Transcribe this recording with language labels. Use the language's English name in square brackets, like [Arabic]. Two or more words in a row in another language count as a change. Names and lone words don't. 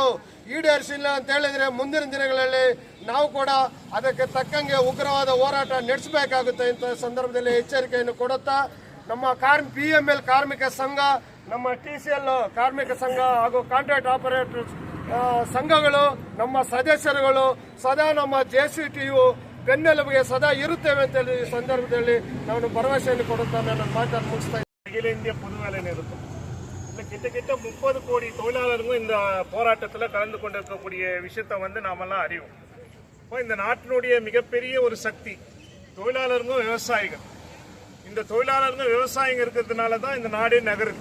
[Kannada] ಈಡೇರಿಸಿಲ್ಲ ಅಂತ ಹೇಳಿದ್ರೆ ಮುಂದಿನ ದಿನಗಳಲ್ಲಿ ನಾವು ಕೂಡ ಅದಕ್ಕೆ ತಕ್ಕಂಗೆ ಉಗ್ರವಾದ ಹೋರಾಟ ನಡೆಸಬೇಕಾಗುತ್ತೆ ಅಂತ ಸಂದರ್ಭದಲ್ಲಿ ಎಚ್ಚರಿಕೆಯನ್ನು ಕೊಡುತ್ತಾ, ನಮ್ಮ BML ಕಾರ್ಮಿಕ ಸಂಘ, ನಮ್ಮ TCL ಕಾರ್ಮಿಕ ಸಂಘ ಹಾಗೂ [English] contract operators [Kannada] ಸಂಘಗಳು, ನಮ್ಮ ಸದಸ್ಯರುಗಳು ಸದಾ ನಮ್ಮ JCTU ಬೆನ್ನೆಲುಬಿಗೆ ಸದಾ ಇರುತ್ತೇವೆ ಅಂತ ಹೇಳಿ ಈ ಸಂದರ್ಭದಲ್ಲಿ ನಾನು ಭರವಸೆಯನ್ನು ಕೊಡುತ್ತಾ ನನ್ನ ಮಾತನ್ನು ಮುಗಿಸ್ತಾ ಇದ್ದೀನಿ. [Tamil] அகில இந்திய பொது வேலை நிறுத்தம் இல்லை, கிட்டத்தட்ட 30 கோடி தொழிலாளர்களும் இந்த போராட்டத்தில் கலந்து கொண்டிருக்கக்கூடிய விஷயத்தை நாமெல்லாம் அறிவோம். இப்போ இந்த நாட்டினுடைய மிகப்பெரிய ஒரு சக்தி தொழிலாளர்களும் விவசாயிகள். இந்த தொழிலாளர்கள் விவசாயிங்க இருக்கிறதுனால தான் இந்த நாடே நகருது.